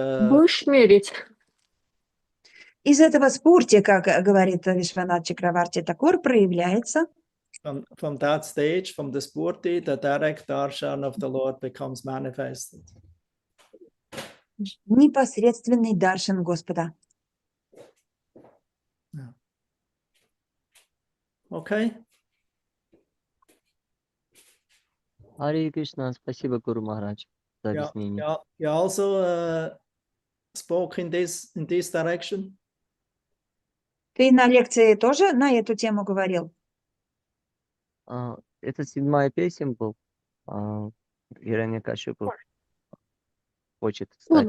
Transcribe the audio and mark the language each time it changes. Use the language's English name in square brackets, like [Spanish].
[Russian] Будешь мерить? Из этого спурти, как говорит Вишванат Чакраварти Такур, проявляется [English] from that stage, from the spurti, the direct darshan of the Lord becomes manifested. [Russian] непосредственный даршан Господа. [English] Yeah. Okay. [Russian] Харе Кришна, спасибо, Гуру Махарадж, за объяснение. [English] You also spoke in this direction. [Russian] Ты на лекции тоже на эту тему говорил? Это 7-я песня был. Гираньякашипу хочет стать.